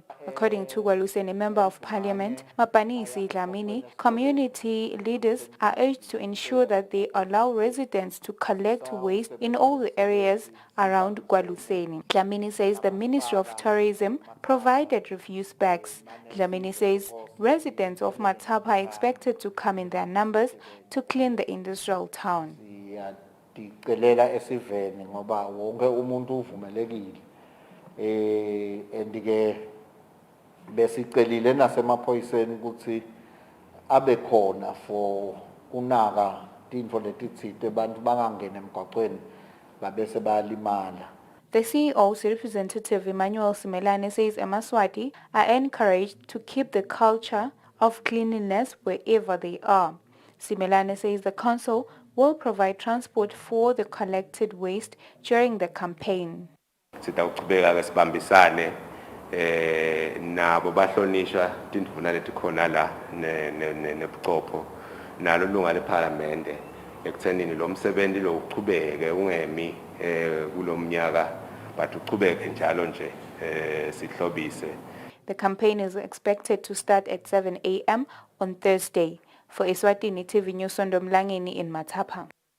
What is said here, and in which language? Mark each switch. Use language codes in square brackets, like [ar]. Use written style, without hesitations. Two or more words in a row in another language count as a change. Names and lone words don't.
[en] According to Waluseni Member of Parliament, Mapanisi Dlamini, community leaders are urged to ensure that they allow residents to collect waste in all the areas around Gwaluseni. Dlamini says the Ministry of Tourism provided refuse bags. Dlamini says residents of Matapa are expected to come in their numbers to clean the industrial town. [ss] Ndicelela esiveni ngoba wonke umuntu uvumelekile andike besicelile nasemaphoyiseni ukuthi abe khona for kunaka tintfo letitsite abantu bangangena emgwaqweni babese bayalimala. [en] The CEO's representative Emmanuel Simelane says Emaswati are encouraged to keep the culture of cleanliness wherever they are. Simelane says the council will provide transport for the collected waste during the campaign. [ss] Sitawuchubeka sibambisane nabo bahlonishwa tindvuna letikhona la nebuchopho nalo lunga leParliament ekuthenini lo msebenzi lo uchubeke ungemi kulomnyaka but uchubeke njalo nje sihlobise. [en] The campaign is expected to start at 7 a.m. on Thursday. For Eswatini TV News, Sondomlangeni in Matapa.